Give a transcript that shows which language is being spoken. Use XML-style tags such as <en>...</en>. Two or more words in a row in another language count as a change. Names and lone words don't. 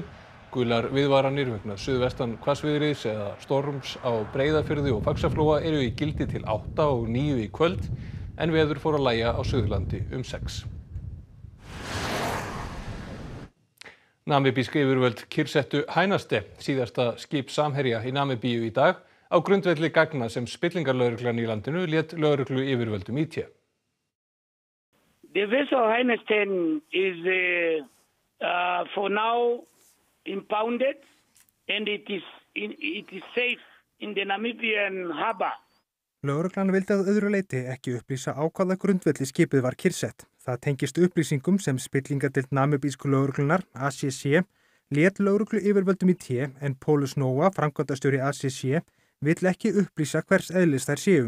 <is>Gular viðvaranir vegna suðvestan hvassviðris eða storms á Breiðafirði og Faxaflóa eru í gildi til 8 og 9 í kvöld en veður fór að lægja á Suðurlandi 6. Namibísk yfirvöld kyrrsettu Hænaste, síðasta skip Samherja í Namibíu í dag, á grundvelli gagna sem spillingarlögreglan í landinu lét lögreglu yfirvöldum í té.</is> <en>The vessel Hænaste is for now impounded and it is safe in the Namibian harbor.</en> <is>Lögreglan vildi að öðru leyti ekki upplýsa á hvaða grundvelli skipið var kyrrsett. Það tengist upplýsingum sem spillingadeild namibísku lögreglunar, ACC, lét lögreglu yfirvöldum í té en Pólus Nóa, framkvæmdastjóri ACC, vill ekki upplýsa hvers eðlis þær séu.</is>